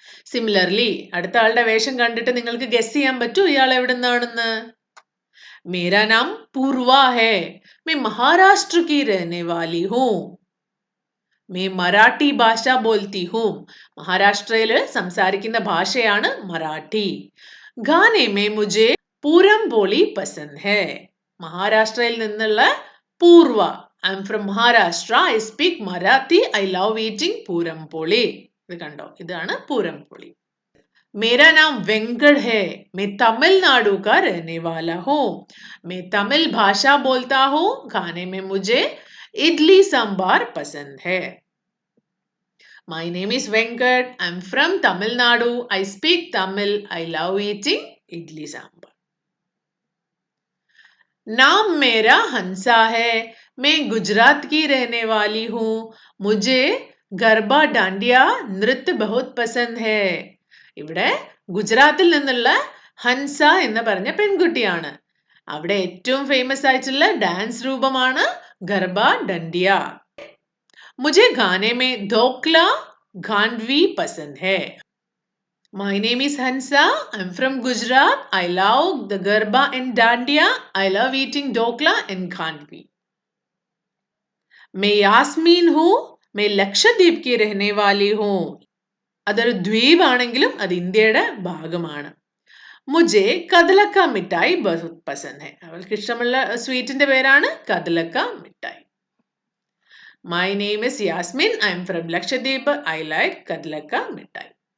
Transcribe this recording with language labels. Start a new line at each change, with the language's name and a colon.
Malayalam: Similarly, അടുത്ത ആളുടെ വേഷം കണ്ടിട്ട് നിങ്ങൾക്ക് ഗസ് ചെയ്യാൻ പറ്റൂ ഇയാൾ എവിടുന്നാണെന്ന്?
Hindi: मेरा नाम पूर्वा है. मैं महाराष्ट्र की रहने वाली हूँ. मैं मराठी ഭാഷ बोलती हूँ.
Malayalam: മഹാരാഷ്ട്രയില് സംസാരിക്കുന്ന ഭാഷയാണ് മറാഠി.
Hindi: ഗാനെ മേ മുझे പൂരം പോളി പസന്ദ് ഹേ.
Malayalam: മഹാരാഷ്ട്രയിൽ നിന്നുള്ള പൂർവ.
English: I am from Maharashtra. I speak Marathi. I love eating puran poli.
Malayalam: ഇത് കണ്ടോ, ഇതാണ് പൂരം പോളി.
Hindi: मेरा नाम वेंकट है. मैं तमिलनाडु का रहने वाला हूँ. मैं तमिल भाषा बोलता हूँ. खाने में मुझे इडली सांबार पसंद है.
English: My name is Venkat. I'm from Tamil Nadu. I speak Tamil. I love eating idli sambar.
Hindi: नाम मेरा हंसा है. मैं गुजरात की रहने वाली हूँ. मुझे गरबा डांडिया नृत्य बहुत पसंद है.
Malayalam: ഇവിടെ ഗുജറാത്തിൽ നിന്നുള്ള ഹൻസ എന്ന് പറഞ്ഞ പെൺകുട്ടിയാണ്. അവിടെ ഏറ്റവും ഫേമസ് ആയിട്ടുള്ള ഡാൻസ് രൂപമാണ് ഗർബ ഡണ്ടിയ.
Hindi: मुझे गाने में ढोकला घांडवी पसंद है.
English: My name is Hansa. I'm from Gujarat. I love the Garba and Dandiya. I love eating dhokla and khandvi.
Hindi: मैं यास्मीन हूँ. मैं लक्षद्वीप की रहने वाली हूँ.
Malayalam: അതൊരു ദ്വീപാണെങ്കിലും അത് ഇന്ത്യയുടെ ഭാഗമാണ്.
Hindi: മുझे കദലക്ക മിഠായി ബഹുത് പസന്ദ് ഹെ.
Malayalam: അവൾക്ക് ഇഷ്ടമുള്ള സ്വീറ്റിന്റെ പേരാണ് കദലക്ക മിഠായി.
English: My name is Yasmin. I am from Lakshadweep. I like kadalakka mittayi.